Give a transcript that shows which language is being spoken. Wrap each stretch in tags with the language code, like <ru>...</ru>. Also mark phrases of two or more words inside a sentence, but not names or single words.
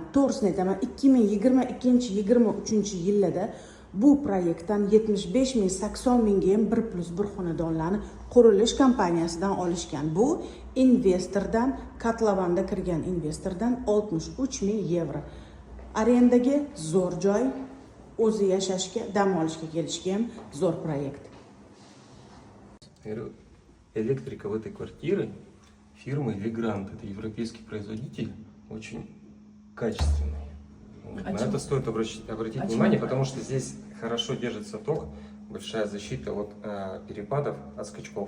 <uz>To'g'risini aytaman, 2022-23 yillarda bu proyektdan 75 ming, 80 mingga ham 1+1 xonadonlarni qurilish kompaniyasidan olishgan. Bu investordan, Katlavanda kirgan investordan 63 ming yevro. Arendaga zo'r joy, o'zi yashashga, dam olishga kelishga ham zo'r proyekt.</uz> <ru>Электрика в этой квартире фирмы Legrand, это европейский производитель, очень качественный. Вот. На это стоит обратить внимание, потому что здесь хорошо держится ток, большая защита от перепадов, от скачков.</ru>